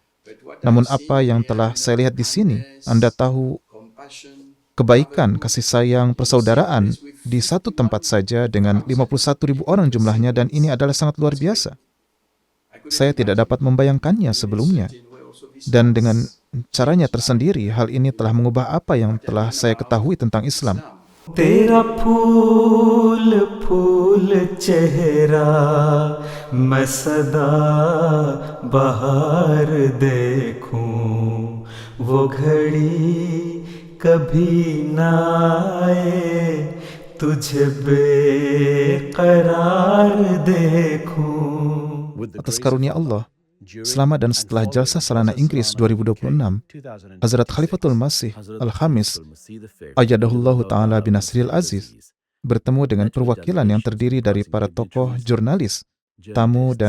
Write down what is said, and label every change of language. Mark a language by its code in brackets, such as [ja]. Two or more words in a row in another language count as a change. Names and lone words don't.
[id] Namun apa yang telah saya lihat di sini, Anda tahu kebaikan, kasih sayang, persaudaraan di satu tempat saja dengan 51.000 orang jumlahnya, dan ini adalah sangat luar biasa. Saya tidak dapat membayangkannya sebelumnya. Dan dengan caranya tersendiri, hal ini telah mengubah apa yang telah saya ketahui tentang Islam. [hi] तेरा फूल फूल चेहरा मैं सदा बहार देखूं वो घड़ी कभी ना आए तुझे बेकरार देखूं. [id] Atas karunia Allah, selama dan setelah Jalsah Salana Inggris 2026, Hazrat Khalifatul Masih Al-Khamis [ar] أيده الله تعالى بنصره العزيز [id] bertemu dengan perwakilan yang terdiri dari para tokoh jurnalis, tamu dan